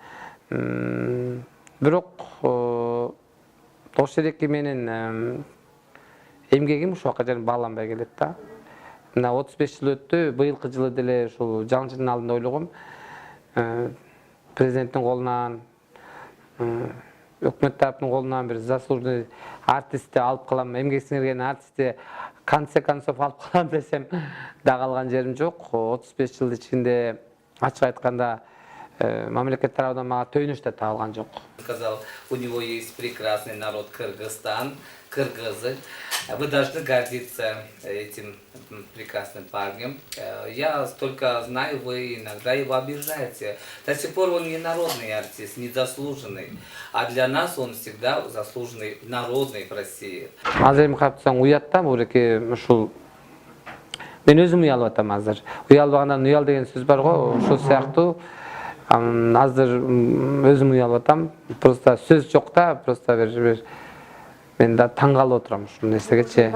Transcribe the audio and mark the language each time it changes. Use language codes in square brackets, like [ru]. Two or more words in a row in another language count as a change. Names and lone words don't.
[ky] Бирок ошол эки менен эмгегим ушул жакка жарым бааланбай келет да. Мына 35 жыл өттү, быйылкы жылы деле ушул жаңы жылдын алдында ойлогом. Президенттин колунан, өкмөт тарапынын колунан бир заслуженный артистти алып калам, эмгек сиңирген артистти [ru] конце концов [ky] алып калам десем да калган жерим жок. 35 жыл ичинде ачык айтканда мамлекет тарабынан мага төнүш да табылган жок. [ru] Сказал, у него есть прекрасный народ Кыргызстан, кыргызы. Вы должны гордиться этим прекрасным парнем. Я столько знаю, вы иногда его обижаете. До сих пор он не народный артист, не заслуженный. А для нас он всегда заслуженный народный в России. [ky] Азыр эми карап турсаң уят да, бул эки ушул мен өзүм уялып атам азыр. Уялбагандан уял деген сөз бар го, ошол сыяктуу. Азыр өзүм уялып атам. Просто сөз жок да, просто бир мен да таң калып отурам ушул нерсегечи.